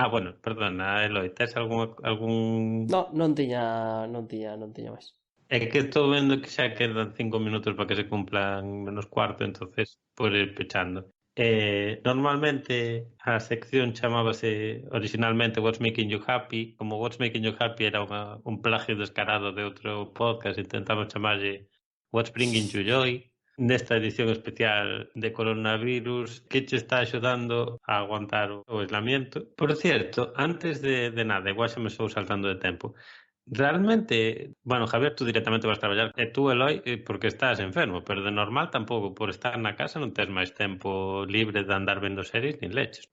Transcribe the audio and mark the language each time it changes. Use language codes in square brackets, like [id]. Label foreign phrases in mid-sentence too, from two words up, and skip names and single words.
[gl] bueno, perdona, Eloi, tes algún... No, non tiña máis. É que estou vendo que xa quedan 5 minutos para que se cumplan menos cuarto, entonces por ir pechando. Normalmente a sección chamábase originalmente What's Making You Happy. Como What's Making You Happy era un plagio descarado de outro podcast, intentamos chamarlle What's Bringing You Joy. Nesta edición especial de coronavirus, que che está axudando a aguantar o aislamiento. [es] Por cierto, [gl] antes de nada, igual xa me estou saltando de tempo, realmente, bueno, Javier, tú directamente vas a traballar, e tú, Eloi, porque estás enfermo, pero de normal tampouco, por estar na casa non tes máis tempo libre de andar vendo series nin leches.